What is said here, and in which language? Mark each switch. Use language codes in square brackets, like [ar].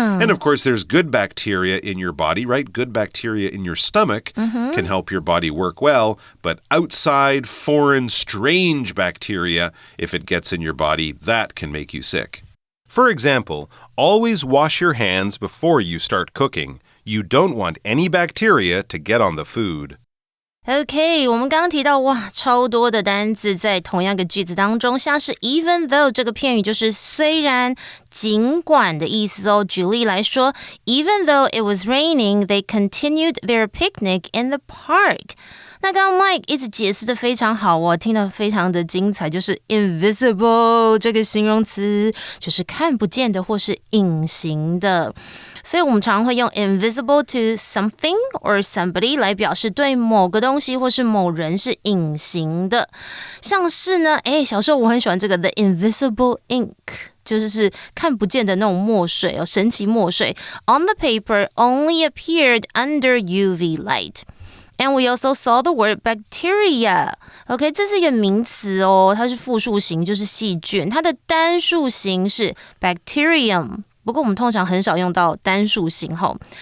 [en] And of course, there's good bacteria in your body, right? Good bacteria in your stomach can help your body work well, but outside, foreign, strange bacteria, if it gets in your body, that can make you sick. For example, always wash your hands before you start cooking. You don't want any bacteria to get on the food. [zh] OK, 我们刚刚提到哇，超多的单字在同样个句子当中，像是 [en] even though [zh] 这个片语就是虽然、尽管的意思哦。举例来说 [en] ，Even though it was raining, they continued their picnic in the park. [zh] 那刚刚 Mike 一直解释的非常好哦，听得非常的精彩，就是 invisible 这个形容词，就是看不见的或是隐形的。所以我们常常会用 [en] invisible to something or somebody [zh] 来表示对某个东西或是某人是隐形的。像是呢，小时候我很喜欢这个 [en] the invisible ink。 [zh] 就是看不见的那种墨水哦，神奇墨水 [en] on the paper only appeared under UV light. And we also saw the word bacteria. [zh] OK, 这是一个名词哦，它是复数形，就是细菌。它的单数形是 bacterium。不过我们通常很少用到单数形吼。